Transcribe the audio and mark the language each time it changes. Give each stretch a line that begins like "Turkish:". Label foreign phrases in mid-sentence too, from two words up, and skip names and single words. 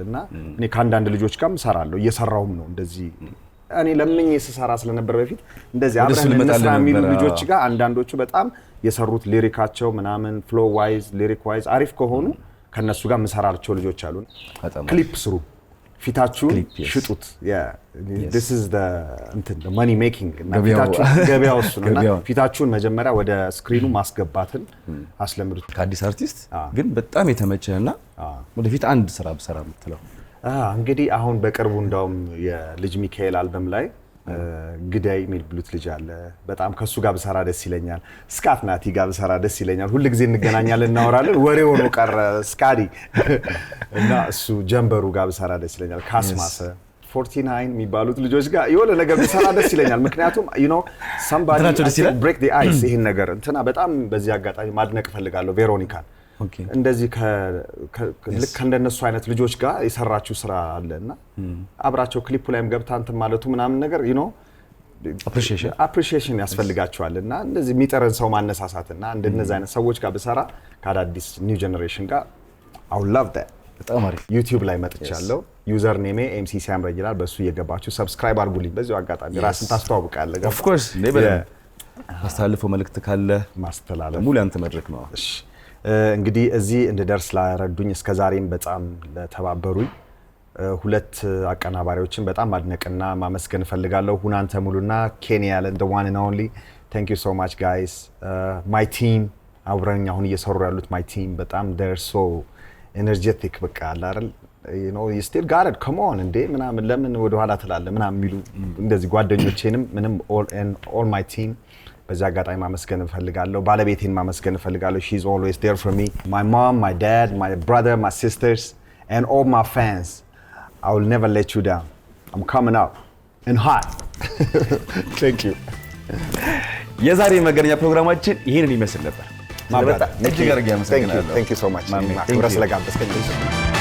Amharic: እና እኔ ከአንዳንድ ልጆች ጋርም እሰራለሁ እየሰራውም ነው። እንደዚህ እኔ ለምኜ ስሰራ ስለነበር በፊት እንደዚህ አብረን እንስራ የሚሉ ልጆች ጋር አንዳንዶቹ በጣም የሰሩት ሊሪካቸው ምናምን
English: flow wise lyric wise
Amharic: አሪፍ ከሆኑ ከነሱ ጋር ምሰራቸው ልጆች አሉ። ክሊፕ ስሩ፣ ፊታችሁን ሽጡት።
English: this is the money making
Amharic: እና ፊታችሁን ገበያው እሱ ነውና ፊታችሁን መጀመሪያ ወደ ስክሪኑ ማስገባትን አስለምዱት። ከአዲስ አርቲስት ግን በጣም የተመቸህና ወደፊት አንድ ስራ ብሰራ የምትለው? እንግዲህ አሁን በቅርቡ እንዳውም የልጅ ሚካኤል አልበም ላይ ግዳይ የሚል ብሉት ልጅ አለ። በጣም ከሱ ጋር ብሰራ ደስ ይለኛል። ስካት ናቲ ጋር ብሰራ ደስ ይለኛል። ሁሉ ጊዜ እንገናኛለን እናወራለን፣ ወሬ ሆኖ ቀረ ስካዲ እና እሱ ጀንበሩ ጋር ብሰራ ደስ ይለኛል። ካስማሰ 49 የሚባሉት ልጆች ጋር የሆነ ነገር ብሰራ ደስ ይለኛል። ምክንያቱም
English: somebody break the ice
Amharic: ይሄን ነገር እንትና በጣም በዚህ አጋጣሚ ማድነቅ ፈልጋለሁ ቬሮኒካን። እንደዚህ ልክ እንደነሱ አይነት ልጆች ጋር የሰራችሁ ስራ አለና አብራቸው ክሊፑ ላይም ገብታ እንትን ማለቱ ምናምን ነገር appreciation ያስፈልጋቸዋልና እንደዚህ የሚጠረን ሰው ማነሳሳትና እንደነዚህ አይነት ሰዎች ጋር ብሰራ ከአዳዲስ
English: new generation
Amharic: ጋር
English: I would love that።
Amharic: በጣም አሪፍ ዩቲዩብ ላይ መጥቻለሁ።
English: user name
Amharic: MC ሲያምረኝ ይላል። በሱ እየገባችሁ ሰብስክራይብ አድርጉልኝ። በዚሁ አጋጣሚ ራስን ታስተዋውቃለህ።
English: of course
Amharic: ማስተላለፈው መልእክት ካለ ማስተላለፍ ሙሉ አንተ መድረክ ነው። እሺ እንግዲህ እዚህ እንድደርስ ላረዱኝ እስከዛሬም በጣም ለተባበሩኝ ሁለት አቀናባሪዎችን በጣም ማድነቅና ማመስገን ፈልጋለሁ። ሁናንተ ሙሉና ኬንያ ያለን
English: the one and only thank you so much guys. my team
Amharic: አብረኛ አሁን እየሰሩ ያሉት
English: my team
Amharic: በጣም
English: they're so energetic
Amharic: በቃ አይደል
English: you still got it come on
Amharic: እንዴ ምናምን ለምን ወደ ኋላ ትላለህ ምናምን የሚሉ እንደዚህ ጓደኞቼንም ምንም
English: all my team
Amharic: በዛ አጋጣሚ ማመስገን ፈልጋለሁ። ባለቤቴን ማመስገን ፈልጋለሁ።
English: she's always there for me. my mom, my dad, my brother, my sisters and all my fans. I will never let you down. I'm coming out and hot. Thank you.
Amharic: የዛሬ መገናኛ ፕሮግራማችን ይሄንን ይመስል ነበር። ማብራሪያ እጅግ አድርጌ አመሰግናለሁ።
English: Thank you so much.
Amharic: ማክብረ ስለጋበዝከኝ